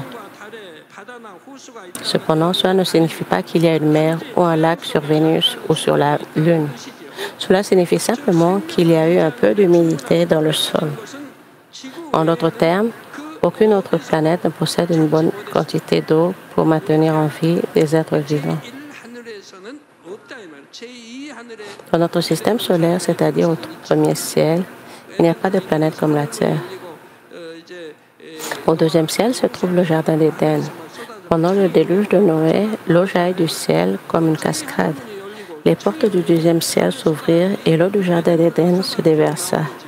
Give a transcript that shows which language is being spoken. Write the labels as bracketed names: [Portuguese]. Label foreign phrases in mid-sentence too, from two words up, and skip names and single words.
[French] Cependant, cela ne signifie pas qu'il y a une mer ou un lac sur Vénus ou sur la Lune. Cela signifie simplement qu'il y a eu un peu d'humidité dans le sol. En d'autres termes, aucune autre planète ne possède une bonne quantité d'eau pour maintenir en vie des êtres vivants. [Korean] 하늘에서는 없다 이 말. 제2 하늘에 [French] Dans notre système solaire, c'est-à-dire au premier ciel, il n'y a pas de planète comme la Terre. [Korean] 이제 [French] Au deuxième ciel se trouve le jardin d'Éden. Pendant le déluge de Noé, l'eau jaillit du ciel comme une cascade. Les portes du deuxième ciel s'ouvrirent et l'eau du jardin d'Éden se déversa.